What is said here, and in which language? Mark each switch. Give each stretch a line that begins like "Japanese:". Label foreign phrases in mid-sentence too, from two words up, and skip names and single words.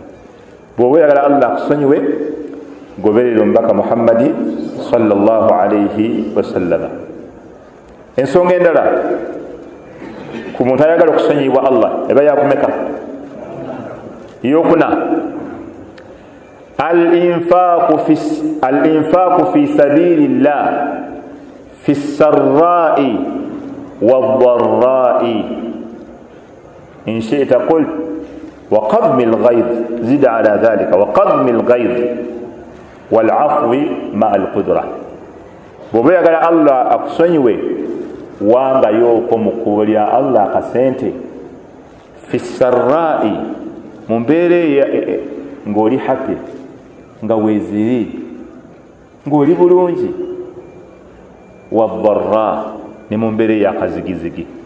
Ganda: Bw'oba oyagala Allah akusonyiwe, goberera omubaka Muhammadi
Arabic: صلى الله عليه وسلم.
Ganda: Ensonga endala ku muntu ayagala okusonyibwa Allah eba yakumeka? Eyokuna,
Arabic: الإنفاق في سبيل الله في السراء والضراء إن شئت قلت وقضم الغيظ زد على ذلك وقضم الغيظ والعفو مع القدرة.
Ganda: bw'oba oyagala Allah akusonyiwe, wangayooko mu kkubo lya Allah akasente,
Arabic: في السراء,
Ganda: mu mbeera ng'oli happy, nga weeziri, ng'oli bulungi, wadharra, ne mu mbeera ey'akazigizigi.